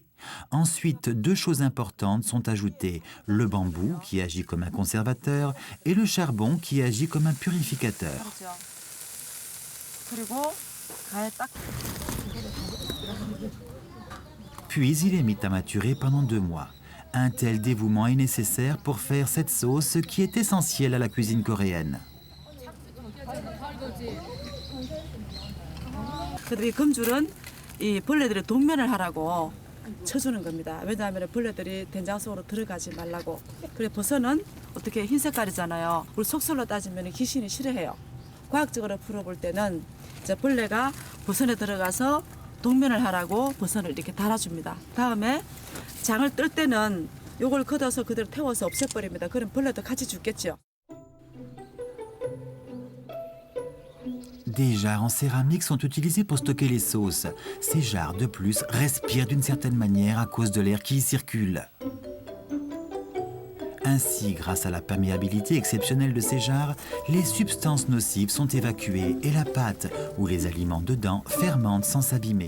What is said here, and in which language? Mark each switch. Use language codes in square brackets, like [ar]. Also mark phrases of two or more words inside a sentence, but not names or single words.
[fr] Ensuite, 2 choses importantes sont ajoutées, le bambou qui agit comme un conservateur et le charbon qui agit comme un purificateur. Puis il est mis à maturer pendant 2 mois. Un tel dévouement est nécessaire pour faire cette sauce qui est essentielle à la cuisine coréenne. [ko] 이 금줄은 이 벌레들의 동면을 하라고 쳐주는 겁니다. 왜냐하면 벌레들이 된장 속으로 들어가지 말라고. 그래 버섯은 어떻게 흰 색깔이잖아요. 우리 속설로 따지면 귀신이 싫어해요. 과학적으로 풀어볼 때는 이제 벌레가 버섯에 들어가서 동면을 하라고 버섯을 이렇게 달아줍니다. 다음에 장을 뜰 때는 요걸 걷어서 그대로 태워서 없애버립니다. 그럼 벌레도 같이 죽겠죠. [fr] Des jarres en céramique sont utilisées pour stocker les sauces. Ces jarres, de plus, respirent d'une certaine manière à cause de l'air qui y circule. Ainsi, grâce à la perméabilité exceptionnelle de ces jarres, les substances nocives sont évacuées et la pâte, ou les aliments dedans, fermentent sans s'abîmer.